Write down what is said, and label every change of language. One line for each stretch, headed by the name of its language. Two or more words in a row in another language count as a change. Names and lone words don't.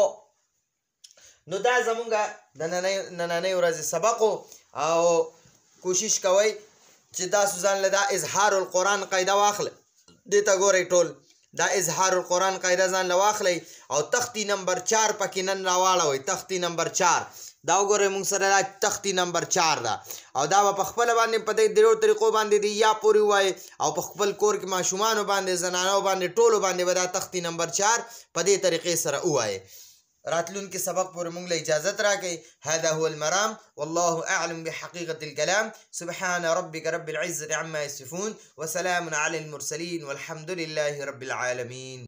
Pashto: نو دا زمونږه د نننۍ ورځې سبق او کوشش کوئ چې تاسو ځان له دا اظهار القرآن قاعده واخلئ. دې ته ګورئ ټول دا اظهار القرآن قاعده ځان له واخلئ او تختی نمبر 4 پکې نن راواړوئ. تختی نمبر 4 دا وګورئ موږ سره دا تختی نمبر 4 ده او دا به په خپله باندې په دې درېو طریقو باندې دی یا پورې ووایئ او په خپل کور کې ماشومانو باندې زنانو باندې ټولو باندې به دا تختی نمبر 4 په دې طریقې سره ووایئ. راتلونکي سبق پورې موږ له اجازت راکئ.
Arabic: هذا هو المرام والله اعلم بحقيقة الكلام. سبحان ربك رب العزة عما يصفون وسلام على المرسلين والحمد لله رب العالمين.